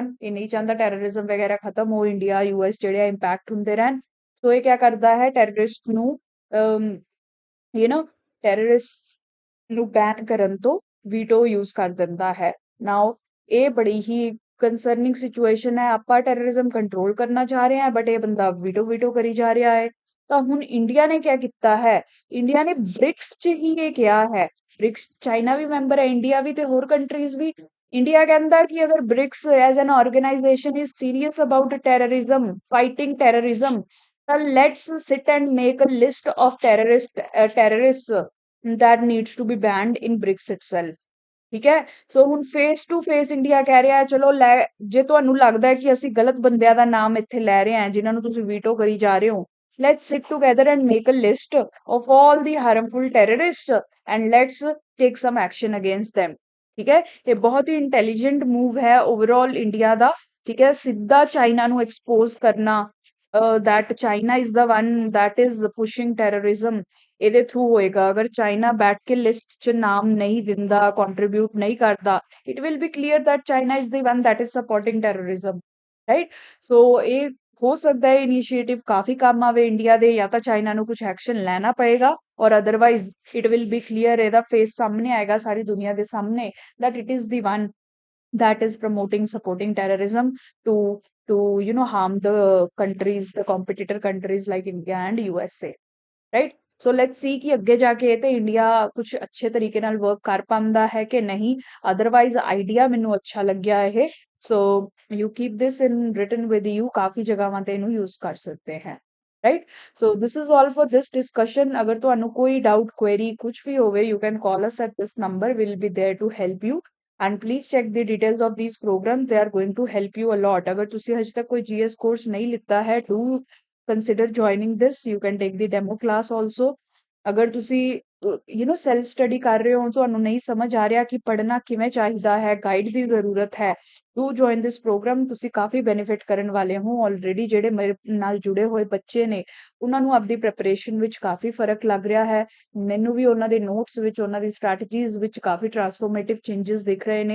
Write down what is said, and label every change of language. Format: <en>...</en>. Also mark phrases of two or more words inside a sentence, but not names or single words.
<pa>ਯੇ ਨਹੀਂ ਚਾਹਤਾ ਟੈਰਰਿਜ਼ਮ ਵਗੈਰਾ ਖ਼ਤਮ ਹੋ, ਇੰਡੀਆ ਯੂਐਸ ਜਿਹੜੇ ਇੰਪੈਕਟ ਹੁੰਦੇ ਰਹਿਣ। ਤੋ ਯੇ ਕਯਾ ਕਰਤਾ ਹੈ, ਟੈਰਰਿਸਟ ਨੂੰ</pa> <en>you know</en> <pa>ਟੈਰਰਿਸਟ ਨੂੰ ਬੈਨ ਕਰਨ ਤੋ</pa> <en>veto use</en> <pa>ਕਰ ਦਿੰਦਾ ਹੈ।</pa> <hi>नाउ ये बड़ी ही</hi> <en>concerning situation</en> <hi>है,</hi> <pa>ਆਪਾਂ ਟੈਰਰਿਜ਼ਮ ਕੰਟਰੋਲ ਕਰਨਾ ਚਾਹ ਰਹੇ ਹਾਂ ਬਟ ਇਹ ਬੰਦਾ ਵੀਟੋ ਵੀਟੋ ਕਰੀ ਜਾ ਰਿਹਾ ਹੈ। ਤਾਂ ਹੁਣ ਇੰਡੀਆ ਨੇ ਕੀ ਕੀਤਾ ਹੈ, ਇੰਡੀਆ ਨੇ ਬ੍ਰਿਕਸ 'ਚ ਹੀ ਇਹ ਕਿਹਾ ਹੈ, ਬ੍ਰਿਕਸ ਚਾਈਨਾ ਵੀ ਮੈਂਬਰ ਹੈ, ਇੰਡੀਆ ਵੀ ਤੇ ਹੋਰ ਕੰਟਰੀਜ਼ ਵੀ। ਇੰਡੀਆ ਕਹਿੰਦਾ ਕਿ ਅਗਰ ਬ੍ਰਿਕਸ</pa> <en>as an organisation is serious about terrorism, fighting terrorism, ਤਾਂ let's sit and make a list of terrorist that needs to be banned in BRICS itself।</en> <pa>ਠੀਕ ਹੈ, ਸੋ ਹੁਣ</pa> <en>face to face</en> <pa>ਇੰਡੀਆ ਕਹਿ ਰਿਹਾ ਹੈ ਚਲੋ ਲੈ, ਜੇ ਤੁਹਾਨੂੰ ਲੱਗਦਾ ਹੈ ਕਿ ਅਸੀਂ ਗਲਤ ਬੰਦਿਆਂ ਦਾ ਨਾਮ ਇੱਥੇ ਲੈ ਰਹੇ ਹਾਂ ਜਿਨ੍ਹਾਂ ਨੂੰ ਤੁਸੀਂ ਵੀਟੋ ਕਰੀ ਜਾ ਰਹੇ ਹੋ,</pa> <en>let's sit together and make a list of all the harmful terrorists and let's take some action against them।</en> <pa>ਠੀਕ ਹੈ, ਇਹ ਬਹੁਤ ਹੀ</pa> <en>intelligent move</en> <pa>ਹੈ ਓਵਰਆਲ ਇੰਡੀਆ ਦਾ। ਠੀਕ ਹੈ, ਸਿੱਧਾ ਚਾਈਨਾ ਨੂੰ ਐਕਸਪੋਜ਼ ਕਰਨਾ</pa> <en>that China is the one that is pushing terrorism,</en> <pa>ਇਹਦੇ ਥਰੂ ਹੋਏਗਾ। ਅਗਰ ਚਾਈਨਾ ਬੈਠ ਕੇ ਲਿਸਟ 'ਚ ਨਾਮ ਨਹੀਂ ਦਿੰਦਾ, ਕੰਟਰੀਬਿਊਟ ਨਹੀਂ ਕਰਦਾ,</pa> <en>it will be clear that China is the one that is supporting terrorism, right।</en> <pa>ਸੋ ਇਹ ਹੋ ਸਕਦਾ ਹੈ ਇਨੀਸ਼ੀਏਟਿਵ ਕਾਫੀ ਕੰਮ ਆਵੇ ਇੰਡੀਆ ਦੇ, ਜਾਂ ਤਾਂ ਚਾਈਨਾ ਨੂੰ ਕੁਝ ਐਕਸ਼ਨ ਲੈਣਾ ਪਏਗਾ ਔਰ ਅਦਰਵਾਈਜ਼</pa> <en>it will be clear,</en> <pa>ਇਹਦਾ ਫੇਸ ਸਾਹਮਣੇ ਆਏਗਾ ਸਾਰੀ ਦੁਨੀਆ ਦੇ ਸਾਹਮਣੇ</pa> <en>that it is the one that is promoting supporting terrorism to harm the countries, the competitor countries like India and USA,</en> <pa>ਰਾਈਟ। ਸੋ ਲੈਟਸ ਸੀ ਕਿ ਅੱਗੇ ਜਾ ਕੇ ਤੇ ਇੰਡੀਆ ਕੁਝ ਅੱਛੇ ਤਰੀਕੇ ਨਾਲ ਵਰਕ ਕਰ ਪਾਉਂਦਾ ਹੈ ਕਿ ਨਹੀਂ। ਅਦਰਵਾਈਜ਼ ਆਈਡੀਆ ਮੈਨੂੰ ਅੱਛਾ ਲੱਗਿਆ ਇਹ,</pa> <en>so you keep this in written with you,</en> <pa>ਕਾਫੀ ਜਗ੍ਹਾਵਾਂ ਤੇ ਇਹਨੂੰ ਯੂਜ਼ ਕਰ ਸਕਦੇ ਹੈ, ਰਾਈਟ।</pa> <en>so this is all for this discussion.</en> <pa>ਅਗਰ ਤੁਹਾਨੂੰ ਕੋਈ ਡਾਊਟ, ਕੁਐਰੀ ਕੁਝ ਵੀ ਹੋਵੇ,</pa> <en>you can call us at this number, will be there to help you and please check the details of these programs, they are going to help you a lot।</en> <pa>ਅਗਰ ਤੁਸੀਂ ਹਜੇ ਤੱਕ ਕੋਈ GS ਕੋਰਸ ਨਹੀਂ ਲਿੱਤਾ ਹੈ,</pa> <en>do consider joining this, you can take the demo class also।</en> <pa>ਅਗਰ ਤੁਸੀਂ ਸੈਲਫ ਸਟੱਡੀ ਕਰ ਰਹੇ ਹੋ, ਤੁਹਾਨੂੰ ਨਹੀਂ ਸਮਝ ਆ ਰਿਹਾ ਕਿ ਪੜ੍ਹਨਾ ਕਿਵੇਂ ਚਾਹੀਦਾ ਹੈ, ਗਾਈਡ ਦੀ ਜ਼ਰੂਰਤ ਹੈ,</pa> <en>do join this program.</en> <pa>ਤੁਸੀਂ ਕਾਫੀ ਬੈਨੀਫਿਟ ਕਰਨ ਵਾਲੇ ਹੋ ਆਲਰੇਡੀ। ਜਿਹੜੇ ਮੇਰੇ ਨਾਲ ਜੁੜੇ ਹੋਏ ਬੱਚੇ ਨੇ ਉਹਨਾਂ ਨੂੰ ਆਪਦੀ ਪ੍ਰੈਪਰੇਸ਼ਨ ਵਿੱਚ ਕਾਫੀ ਫਰਕ ਲੱਗ ਰਿਹਾ ਹੈ, ਮੈਨੂੰ ਵੀ ਉਹਨਾਂ ਦੇ ਨੋਟਸ ਵਿੱਚ, ਉਹਨਾਂ ਦੀ ਸਟ੍ਰੈਟਜੀਜ਼ ਵਿੱਚ ਕਾਫੀ</pa> <en>transformative changes</en> <pa>ਦਿਖ ਰਹੇ ਨੇ।</pa>